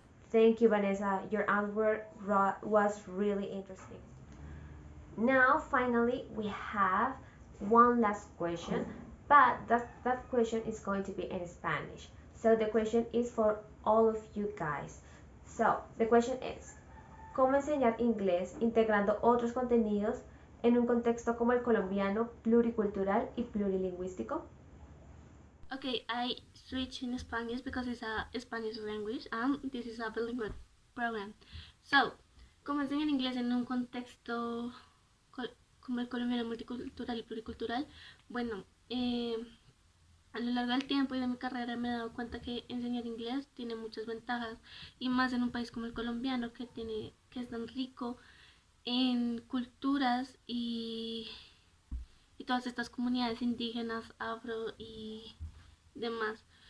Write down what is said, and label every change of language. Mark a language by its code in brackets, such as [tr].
[en] Thank you, Vanessa. Your answer was really interesting. Now, finally, we have one last question, but that question is going to be in Spanish. So the question is for all of you guys. So the question is, [es] ¿cómo enseñar inglés integrando otros contenidos en un contexto como el colombiano, pluricultural y plurilingüístico? [en] Okay, I switch in Spanish because it's a Spanish language and this is a bilingual program. [es] So, ¿cómo enseñar inglés en un contexto como el colombiano multicultural y pluricultural? Bueno, a lo largo del tiempo y de mi carrera me he dado cuenta que enseñar inglés tiene muchas ventajas, y más en un país como el colombiano que es tan rico en culturas y todas estas comunidades indígenas, afro y demás.